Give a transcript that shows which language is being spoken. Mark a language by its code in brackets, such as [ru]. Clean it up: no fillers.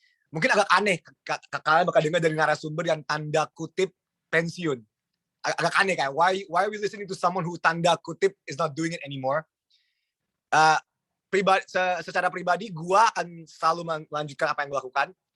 [id] Mungkin agak aneh, kalian bakal dengar dari narasumber yang tanda kutip pensiun. Agak aneh kayak, [en] why are we listening to someone who [id] tanda kutip [en] is not doing it anymore? [id] Secara pribadi, gue akan selalu melanjutkan apa yang gue lakukan.